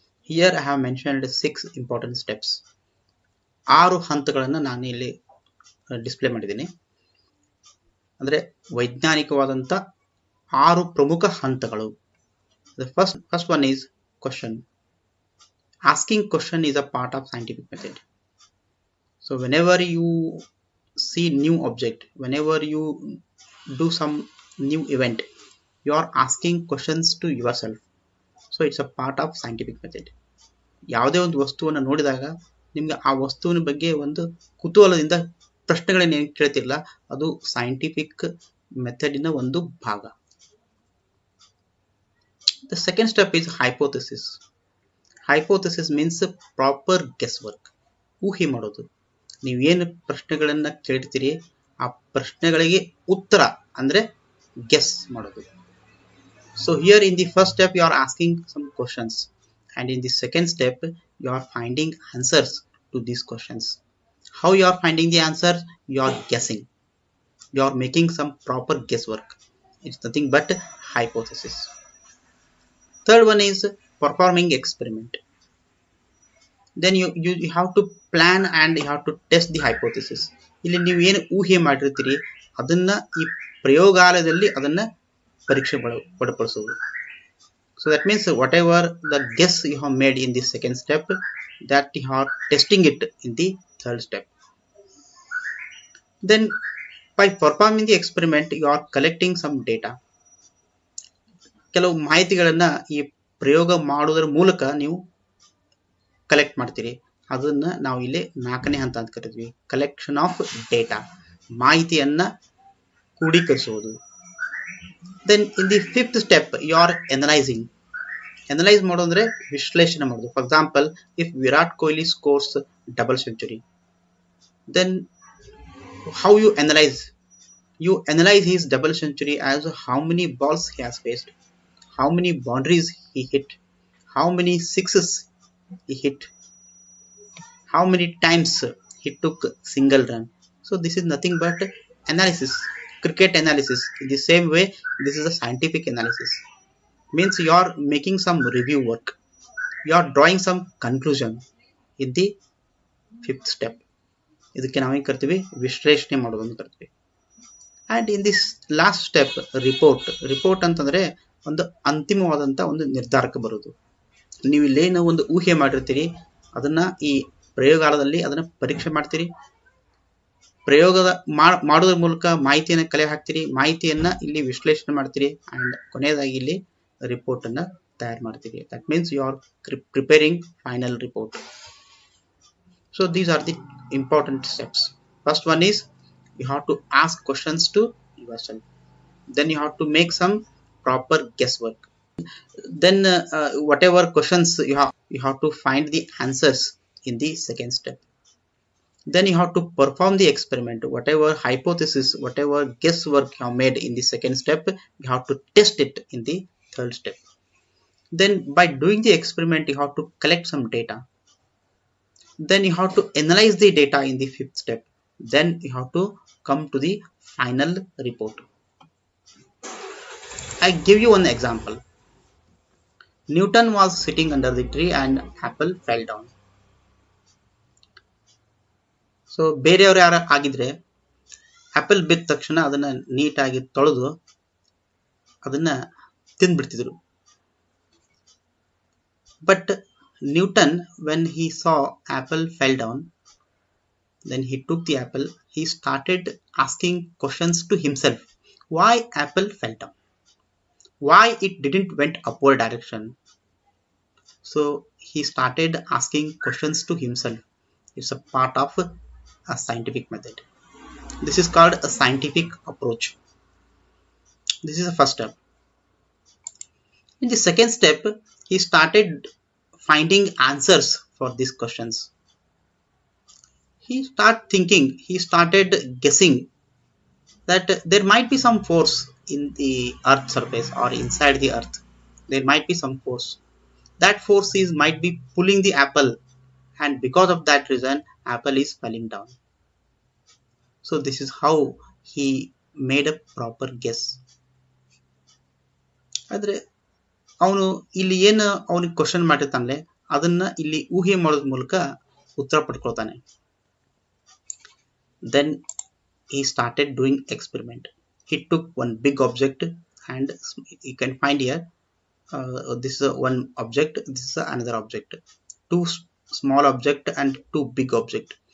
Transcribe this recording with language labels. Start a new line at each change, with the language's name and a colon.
English: Here I have mentioned 6 important steps.
Kannada: 6 ಹಂತಗಳನ್ನು ನಾನು ಇಲ್ಲಿ ಡಿಸ್ಪ್ಲೇ ಮಾಡಿದ್ದೀನಿ. ಅಂದರೆ ವೈಜ್ಞಾನಿಕವಾದಂಥ 6 ಪ್ರಮುಖ ಹಂತಗಳು.
English: The first one is question. Asking question is a part of scientific method. So whenever you see new object, whenever you do some new event, you are asking questions to yourself. So it's a part of scientific method.
Kannada: ಯಾವುದೇ ಒಂದು ವಸ್ತುವನ್ನು ನೋಡಿದಾಗ ನಿಮಗೆ ಆ ವಸ್ತುವಿನ ಬಗ್ಗೆ ಒಂದು ಕುತೂಹಲದಿಂದ ಪ್ರಶ್ನೆಗಳನ್ನ ಕೇಳ್ತಿರಲ್ಲ, ಅದು ಸೈಂಟಿಫಿಕ್ ಮೆಥಡಿನ ಒಂದು ಭಾಗ.
English: The second step is hypothesis. Hypothesis means proper guesswork.
Kannada: ಊಹೆ ಮಾಡೋದು. ನೀವೇನು ಪ್ರಶ್ನೆಗಳನ್ನ ಕೇಳ್ತೀರಿ ಆ ಪ್ರಶ್ನೆಗಳಿಗೆ ಉತ್ತರ ಅಂದ್ರೆ ಗೆಸ್ ಮಾಡೋದು.
English: So here in the first step you are asking some questions, and in the second step you are finding answers to these questions. How you are finding the answer? You are guessing. You are making some proper guesswork. It's nothing but hypothesis. Third one is performing experiment. Then you have to plan and you have to test the hypothesis.
Kannada: ಇಲ್ಲಿ ನೀವು ಏನು ಊಹೆ ಮಾಡಿರ್ತೀರಿ ಅದನ್ನ ಈ ಪ್ರಯೋಗಾಲಯದಲ್ಲಿ ಅದನ್ನ ಪರೀಕ್ಷೆ ಒಳಪಡಿಸೋದು.
English: So that means whatever the guess you have made in the second step, that you are testing it in the third step. Then by performing the experiment you are collecting some data.
Kannada: ಕೆಲವು ಮಾಹಿತಿಗಳನ್ನ ಈ ಪ್ರಯೋಗ ಮಾಡುವುದರ ಮೂಲಕ ನೀವು collect ಮಾಡ್ತೀರಿ. ಅದನ್ನ ನಾವು ಇಲ್ಲಿ 4ನೇ ಹಂತ ಅಂತ ಕರಿತೀವಿ, ಕಲೆಕ್ಷನ್ ಆಫ್ ಡೇಟಾ, ಮಾಹಿತಿಯನ್ನ ಕ್ರೋಢೀಕರಿಸುವುದು.
English: Then in the 5th step you are analysing.
Kannada: Analyse ಮಾಡೋದಂದ್ರೆ ವಿಶ್ಲೇಷಣೆ ಮಾಡೋದು.
English: For example, if Virat Kohli scores double century, then how you analyze? You analyze his double century as how many balls he has faced, how many boundaries he hit, how many sixes he hit, how many times he took single run. So this is nothing but analysis, cricket analysis. In the same way, this is a scientific analysis. Means you are making some review work, you are drawing some conclusion in the 5th step.
Kannada: ಇದಕ್ಕೆ ನಾವೇನು ಕರಿತೀವಿ, ವಿಶ್ಲೇಷಣೆ ಮಾಡೋದು ಅಂತ ಕರಿತೀವಿ.
English: and in this last step
Kannada: report ಅಂತಂದರೆ ಒಂದು ಅಂತಿಮವಾದಂಥ ಒಂದು ನಿರ್ಧಾರಕ್ಕೆ ಬರೋದು. ನೀವು ಇಲ್ಲೇನು ಒಂದು ಊಹೆ ಮಾಡಿರ್ತೀರಿ, ಅದನ್ನು ಈ ಪ್ರಯೋಗಾಲಯದಲ್ಲಿ ಅದನ್ನು ಪರೀಕ್ಷೆ ಮಾಡ್ತೀರಿ, ಪ್ರಯೋಗದ ಮಾಡೋದ್ರ ಮೂಲಕ ಮಾಹಿತಿಯನ್ನು ಕಲೆ ಹಾಕ್ತೀರಿ, ಮಾಹಿತಿಯನ್ನು ಇಲ್ಲಿ ವಿಶ್ಲೇಷಣೆ ಮಾಡ್ತೀರಿ, ಆ್ಯಂಡ್ ಕೊನೆಯದಾಗಿ ಇಲ್ಲಿ ರಿಪೋರ್ಟನ್ನು ತಯಾರು ಮಾಡ್ತೀರಿ.
English: That means you are preparing final report. So these are the important steps. First one is you have to ask questions to yourself. Then you have to make some proper guesswork. Then whatever questions you have to find the answers in the 2nd step. Then you have to perform the experiment. Whatever hypothesis, whatever guesswork you have made in the 2nd step, you have to test it in the 3rd step. Then by doing the experiment, you have to collect some data. Then you have to analyze the data in the 5th step. Then you have to come to the final report. I give you one example. Newton was sitting under the tree and apple fell down.
Kannada: So ಬೇರೆಯವರು ಯಾರು ಆಗಿದ್ರೆ apple ಬಿದ್ದ ತಕ್ಷಣ ಅದನ್ನ ನೀಟಾಗಿ ತೊಳೆದು ಅದನ್ನ ತಿಂದ್ಬಿಡ್ತಿದ್ರು.
English: But Newton, when he saw apple fell down, then he took the apple, he started asking questions to himself. Why apple fell down? Why it didn't went upward direction? So he started asking questions to himself. It's a part of a scientific method. This is called a scientific approach. This is the first step. In the 2nd step, he started finding answers for these questions. He started thinking, he started guessing that there might be some force in the earth surface or inside the earth. There might be some force. That force might be pulling the apple, and because of that reason apple is falling down. So this is how he made a proper guess.
Kannada: ಆದರೆ ಅವನು ಇಲ್ಲಿ ಏನು ಅವನಿಗೆ question ಮಾಡಿರ್ತಾನಲ್ಲ ಅದನ್ನ ಇಲ್ಲಿ ಊಹೆ ಮಾಡೋದ್ರ ಮೂಲಕ ಉತ್ತರ ಪಡ್ಕೊಳ್ತಾನೆ.
English: Then he started doing experiment. He took one big object, and you can find here this is one object, this is another object, 2 small object and 2 big object.